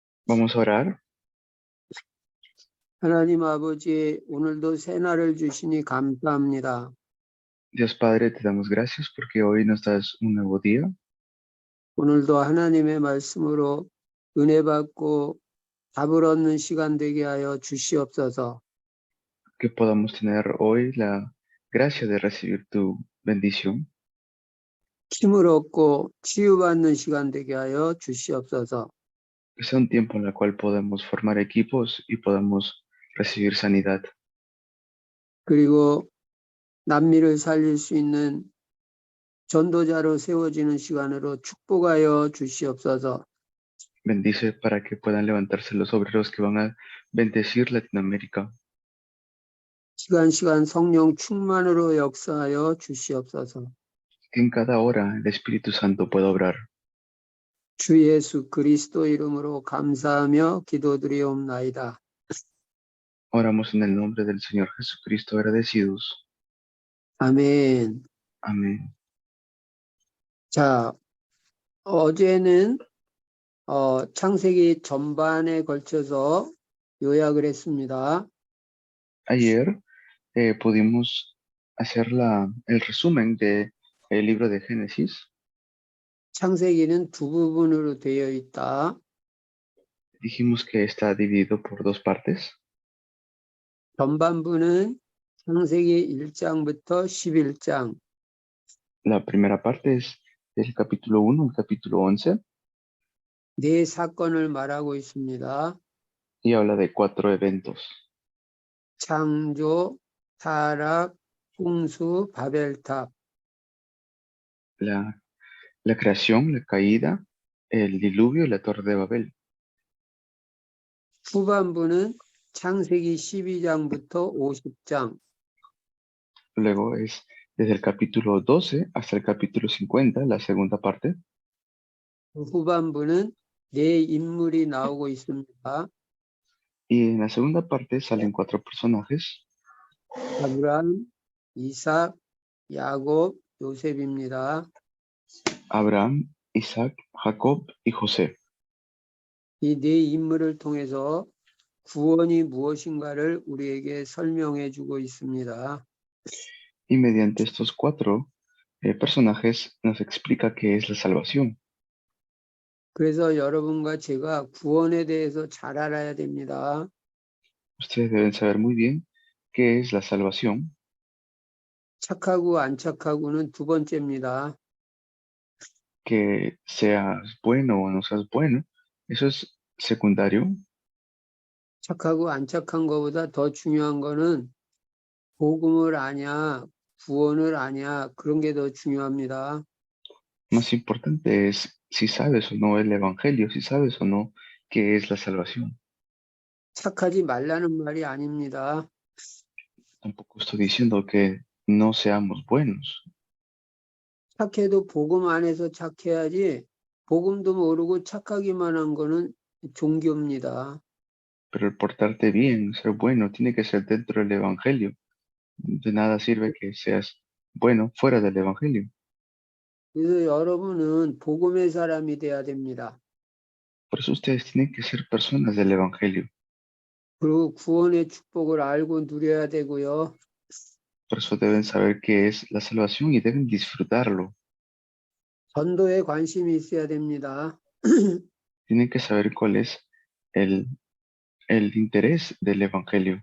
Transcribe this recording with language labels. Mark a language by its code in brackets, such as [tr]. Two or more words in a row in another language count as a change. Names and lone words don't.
[es] Vamos a orar. [ko] 하나님 아버지, 오늘도 새날을 주시니 감사합니다. [es] Dios Padre, te damos gracias porque hoy nos das un nuevo día. [ko] 오늘도 하나님의 말씀으로 은혜 받고 답을 얻는 시간 되게 하여 주시옵소서. [es] Que podamos tener hoy la gracia de recibir tu bendición. [ko] 힘을 얻고 치유받는 시간 되게 하여 주시옵소서. [es] Que sea un tiempo en el cual podemos formar equipos y podamos recibir sanidad. [ko] 그리고 남미를 살릴 수 있는 전도자로 세워지는 시간으로 축복하여 주시옵소서. [es] Bendice para que puedan levantarse los obreros que van a bendecir Latinoamérica. [ko] 시간 성령 충만으로 역사하여 주시옵소서. [es] Que en cada hora el Espíritu Santo pueda obrar. [ko] 주 예수 그리스도 이름으로 감사하며 기도드리옵나이다. [es] Oramos en el nombre del Señor Jesucristo agradecidos. [ko] 아멘. [es] Amén. [ko] 자, 어제는 창세기 전반에 걸쳐서 요약을 했습니다. [es] Ayer pudimos hacer el resumen del libro de Génesis. [ko] 창세기는 두 부분으로 되어 있다. [es] Dijimos que está dividido por dos partes. [ko] 전반부는 창세기 1장부터 11장. [es] La primera parte es del capítulo 1 al capítulo 11 [ko] 네 사건을 말하고 있습니다. [es] y habla de 4 eventos. [ko] 창조, 타락, 홍수, 바벨탑. [es] La creación, la caída, el diluvio y la torre de Babel. [ko] 후반부는 창세기 12장부터 50장. [es] Luego es desde el capítulo 12 hasta el capítulo 50, la segunda parte. [ko] 후반부는 네 인물이 나오고 있습니다. [es] Y en la segunda parte salen 4 personajes. [ko] 아브라함, 이삭, 야곱, 요셉입니다. [es] Abraham, Isaac, Jacob y José. [ko] 이 네 인물을 통해서 구원이 무엇인가를 우리에게 설명해 주고 있습니다. [es] Y mediante estos 4 personajes nos explica qué es la salvación. [ko] 그래서 여러분과 제가 구원에 대해서 잘 알아야 됩니다. [es] Ustedes deben saber muy bien qué es la salvación. [ko] 착하고 안 착하고는 두 번째입니다. [es] Que seas bueno o no seas bueno, eso es secundario. [ko] 착하고 안 착한 것보다 더 중요한 거는 복음을 아냐, 구원을 아냐, 그런 게 더 중요합니다. [es] Más importante es si sabes o no el evangelio, si sabes o no qué es la salvación. [ko] 착하지 말라는 말이 아닙니다. [es] Tampoco estoy diciendo que no seamos buenos. [ko] 착해도 복음 안에서 착해야지 복음도 모르고 착하기만 한 거는 종교입니다. [es] Pero el portarte bien, ser bueno, tiene que ser dentro del evangelio. De nada sirve que seas bueno fuera del evangelio. [ko] 그래서 여러분은 복음의 사람이 돼야 됩니다. [es] Por eso ustedes tienen que ser personas del evangelio. [ko] 그리고 구원의 축복을 알고 누려야 되고요. [es] Por eso deben saber qué es la salvación y deben disfrutarlo. [ko] 전도에 관심이 있어야 됩니다. [es] Tienen que saber cuál es el interés del evangelio.